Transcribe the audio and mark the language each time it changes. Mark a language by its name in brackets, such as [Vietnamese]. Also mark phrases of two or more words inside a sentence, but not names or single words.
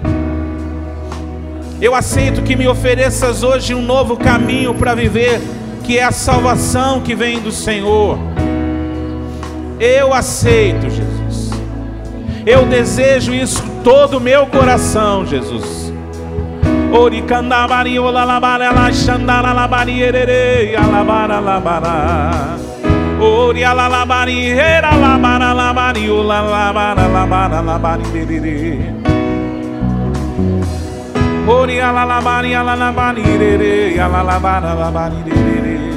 [Portuguese] Eu aceito que me ofereças hoje um novo caminho para viver, que é a salvação que vem do Senhor. Eu aceito, Jesus. Eu desejo isso com todo o meu coração, Jesus. Ori candabari olalabara la chandara la barierere alabara labara. Ori alalabari era labara labari olalabara labara labarierere. Ori alalabari alalabari alalabara labarierere.